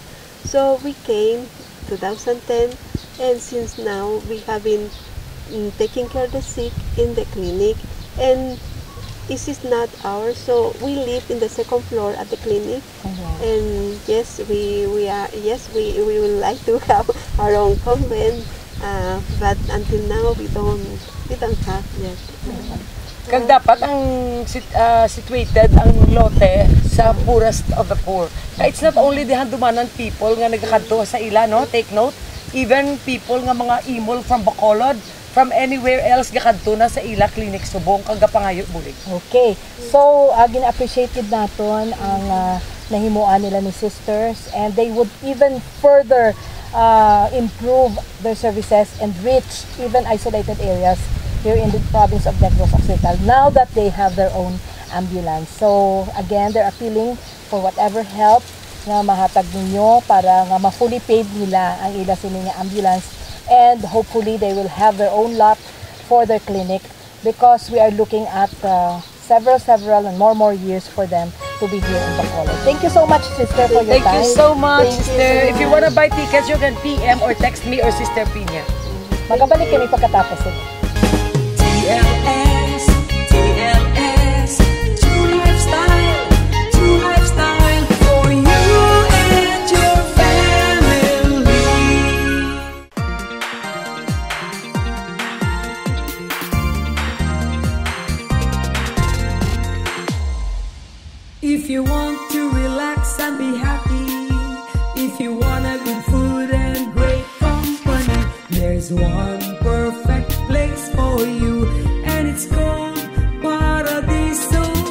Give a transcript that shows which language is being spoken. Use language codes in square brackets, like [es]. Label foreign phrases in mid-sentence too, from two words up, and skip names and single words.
[en] So we came 2010, and since now we have been taking care of the sick in the clinic, and this is not ours, so we live in the second floor at the clinic. And yes, we would like to have our own convent But until now, we don't have yet. [hil] Kag dapat ang situated ang lote sa poorest of the poor. [en] It's not only the handumanan people [hil] nga nagkakadto sa ila, no? [en] Take note, even people [hil] nga mga imol [en] from Bacolod, from anywhere else [hil] gakadto na sa ila clinic subong kag gapangayo bulig. [en] Okay. So, [hil] gina-appreciate gid naton ang nahimuan nila ni sisters, [en] and they would even further improve their services and reach even isolated areas here in the province of Negros Occidental now that they have their own ambulance. So again, they're appealing for whatever help [hil] nga mahatag ninyo para nga ma-fully paid nila ang ila sini nga ambulance, [en] and hopefully they will have their own lot for their clinic, because we are looking at several and more years for them to be here in Bacolod. Thank you so much, sister, for your time. Thank you so much, sister. If you wanna buy tickets, you can PM or text me or Sister Pina. [hil] Magabalik kami [tl] pagkatapos ito. [en] TLS, TLS, true lifestyle for you and your family. If you want to relax and be happy, if you want a good food and great company, there's one perfect place for you, and it's called Paradiso.